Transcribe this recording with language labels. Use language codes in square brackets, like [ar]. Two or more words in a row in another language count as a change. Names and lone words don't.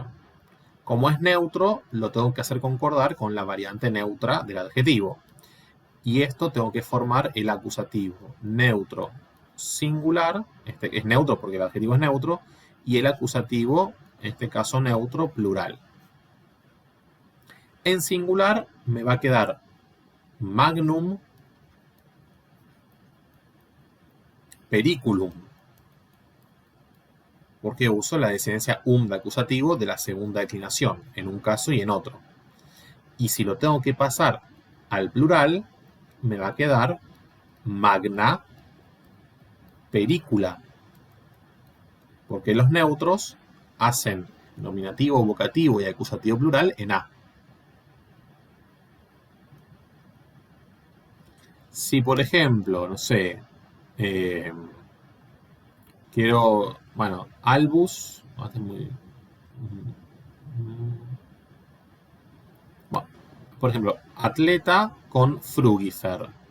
[es] Como es neutro, lo tengo que hacer concordar con la variante neutra del adjetivo. Y esto tengo que formar el acusativo neutro singular, es neutro porque el adjetivo es neutro, y el acusativo, en este caso neutro, plural. En singular me va a quedar [la] magnum periculum, [es] porque uso la desinencia de acusativo de la segunda declinación, en un caso y en otro. Y si lo tengo que pasar al plural, me va a quedar [la] magna pericula, [es] porque los neutros hacen nominativo, vocativo y acusativo plural en A. Si, por ejemplo, no sé, quiero, bueno, albus, bueno, por ejemplo, atleta con frugifer.